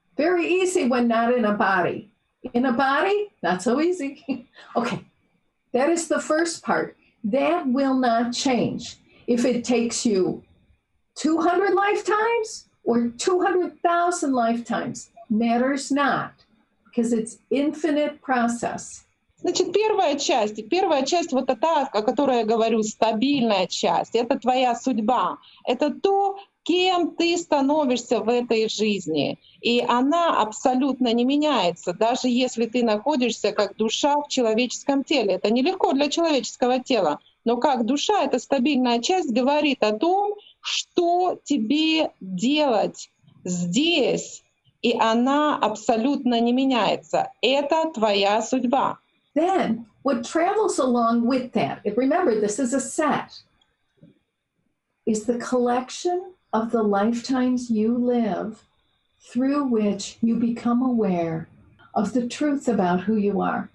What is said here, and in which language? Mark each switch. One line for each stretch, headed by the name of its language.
English: Very easy when not in a body. In a body, not so easy. Okay, that is the first part. That will not change. If it takes you 200 lifetimes or 200,000 lifetimes, matters not, because it's infinite process.
Russian: Значит, первая часть вот та, о которой я говорю, стабильная часть, это твоя судьба, это то, кем ты становишься в этой жизни. И она абсолютно не меняется, даже если ты находишься как душа в человеческом теле. Это нелегко для человеческого тела, но как душа, эта стабильная часть говорит о том, что тебе делать здесь, и она абсолютно не меняется. Это твоя судьба.
English: Then what travels along with that, and remember this is a set, is the collection of the lifetimes you live through which you become aware of the truth about who you are.